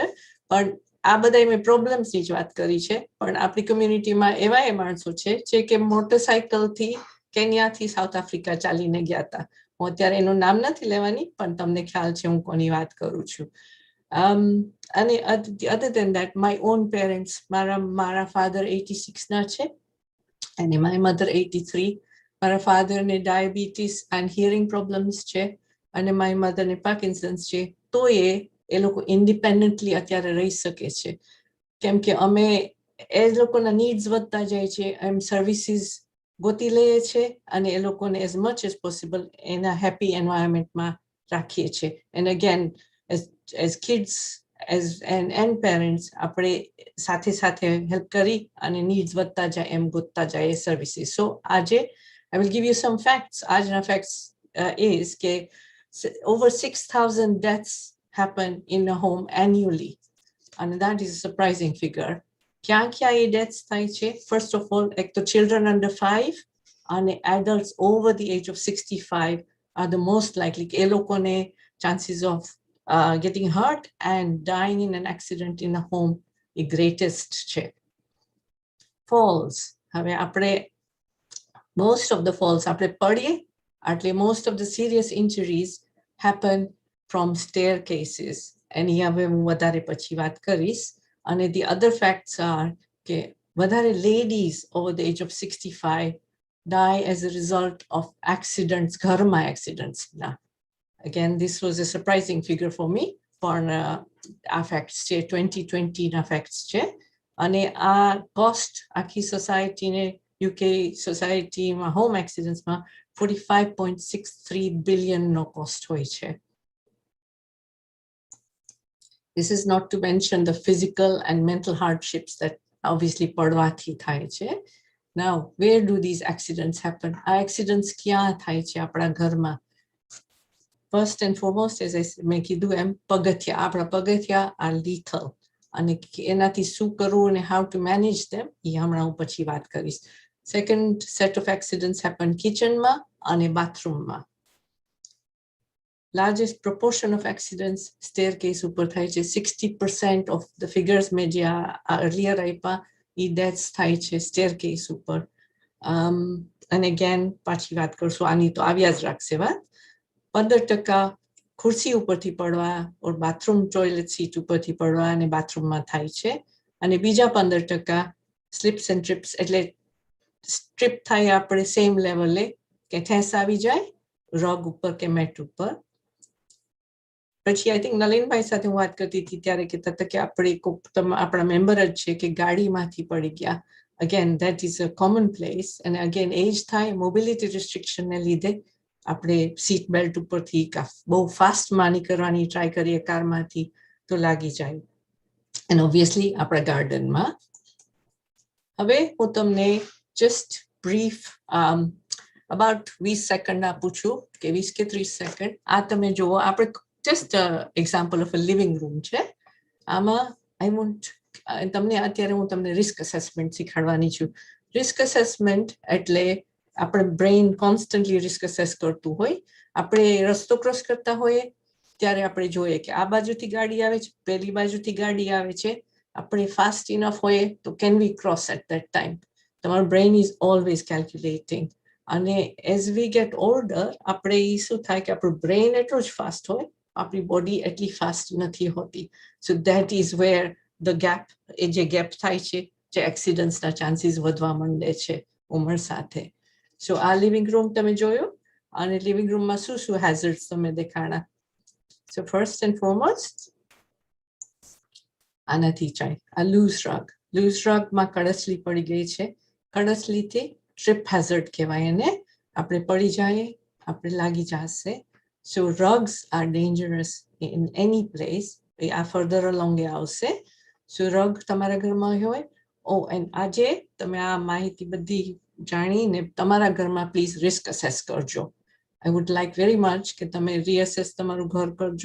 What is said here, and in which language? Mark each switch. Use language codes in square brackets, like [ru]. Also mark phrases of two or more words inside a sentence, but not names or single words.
[gu] પણ આ બધા મેં પ્રોબ્લેમ્સની જ વાત કરી છે, પણ આપણી કમ્યુનિટીમાં એવા માણસો છે જે કે મોટરસાયકલથી કેન્યાથી સાઉથ આફ્રિકા ચાલીને ગયા હતા. હું અત્યારે એનું નામ નથી લેવાની, પણ તમને ખ્યાલ છે હું કોની વાત કરું છું. [en] અને other than that, my own parents, [gu] મારા ફાધર 86 ના છે અને [en] my mother [gu] 83. મારા ફાધરને [en] diabetes and hearing problems [gu] છે અને [en] my mother [gu] પાર્કિન્સન્સ છે. તો એ લોકો ઇન્ડિપેન્ડન્ટલી અત્યારે રહી શકે છે, કેમ કે અમે એ લોકોના નીડ્સ વધતા જાય છે એમ સર્વિસીસ ગોતી લઈએ છે અને એ લોકોને [en] as much as possible [gu] એના [en] happy environment [gu] રાખીએ છીએ. [en] and again as kids and parents [gu] આપણે સાથે સાથે હેલ્પ કરી અને નીડ્સ વધતા જાય એમ ગોતતા જાય એ સર્વિસીસ. [en] સો આજે I will give you some facts. આજના ફેક્ટ્સ is that over 6,000 deaths happen in a home annually. And that is a surprising figure. [gu] Kya deaths થાય છે? [en] First of all, children under 5 and adults over the age of 65 are the most likely. Elokone chances of getting hurt and dying in an accident in a home the greatest che. Falls. Most of the falls, most of the serious injuries happen from staircases. And here we [gu] વધારે પછી વાત કરીશ. [en] And the other facts are that વધારે ladies over the age of 65 die as a result of accidents, ઘરમાં accidents. Again, this was a surprising figure for me. For facts 2020 facts છે. [gu] અને આ cost આખી society ને [en] UK society [gu] માં [en] home accidents [gu] માં 45.63 billion no cost હોય છે. [en] This is not to mention the physical and mental hardships that obviously [gu] પડવાથી થાય છે. [en] Now, where do these accidents happen? [gu] Accidents kya થાય છે આપણા ઘરમાં? [en] First and foremost, as [gu] મેં કીધું એમ પગથિયા, આપણા પગથિયા [en] are lethal. [gu] અને એનાથી શું કરવું અને [en] how to manage them, [gu] એ હમણાં હું પછી વાત કરીશ. [en] Second set of accidents happen kitchen [gu] માં અને [en] bathroom માં. Largest proportion of accidents staircase [gu] ઉપર થાય છે. 60% [en] of the figures [gu] મેં જે earlier આપ્યા એ deaths થાય છે staircase ઉપર. And again પાછી વાત કરશું, આની તો આવ્યા જ રાખશે વાત. 15% ખુરશી ઉપરથી પડવા or [en] bathroom toilet seat [gu] ઉપરથી પડવા અને બાથરૂમમાં થાય છે. અને બીજા 15% [en] slips and trips, [gu] એટલે strip થાય આપણે [en] same level [gu] કે ઠેસ આવી જાય rug ઉપર કે mat ઉપર. પછી [en] I think [gu] નલિનભાઈ સાથે હું વાત કરતી હતી ત્યારે કહેતા હતા કે આપણે આપણા મેમ્બર જ છે કે ગાડીમાંથી પડી ગયા. [en] Again, that is a commonplace. And again, [gu] age થાય, [en] mobility restriction [gu] ને લીધે આપણે સીટ બેલ્ટ ઉપરથી બહુ ફાસ્ટ માની કરવાની ટ્રાય કરીએ કારમાંથી તો લાગી જાય. [en] And obviously [gu] આપણા ગાર્ડનમાં. હવે હું તમને [en] just brief about 20 [gu] સેકન્ડ આપું છું કે 20 કે 30 સેકન્ડ. આ તમે જુઓ, આપણે [en] just an example of a living room છે. [gu] આમાં [en] I want [gu] તમને અત્યારે હું તમને [en] risk assessment [gu] શીખવાડવાની છું. [en] Risk assessment [gu] એટલે આપણે brain constantly [en] risk assess [gu] કરતું હોય. આપણે રસ્તો ક્રોસ કરતા હોઈએ ત્યારે આપણે જોઈએ કે આ બાજુથી ગાડી આવે છે, પેલી બાજુથી ગાડી આવે છે, આપણે [en] fast enough [gu] હોઈએ તો [en] can we cross at that time? [gu] તમારું [en] brain is always calculating. [gu] અને [en] as we get older [gu] આપણે શું થાય કે આપણું brain એટલું જ fast હોય, આપણી body એટલી fast નથી હોતી. [en] So that is where the gap, [gu] એ જે gap થાય છે, જે accidents ના chances વધવા માંડે છે ઉંમર સાથે. So આ [en] living room [gu] તમે જોયો અને [en] living room [gu] માં શું hazards તમે દેખાણા. [en] So first and foremost, [gu] આનાથી ચાય આ [en] loose rug [gu] માં કડસલી પડી ગઈ છે. કડસલીથી [en] trip hazard [gu] કહેવાય એને. આપણે પડી જાય, આપણે લાગી જશે. [en] So rugs are dangerous in any place. [gu] આ [en] further along [gu] આવશે. [en] So rug [gu] તમારા ઘરમાં હોય. Oh, and આજે તમે આ માહિતી બધી જાણીને તમારા ઘરમાં પ્લીઝ [en] risk assess [gu] કરજો. [en] I would like very much [gu] કે તમે [en] reassess [gu] તમારું ઘર કરજો.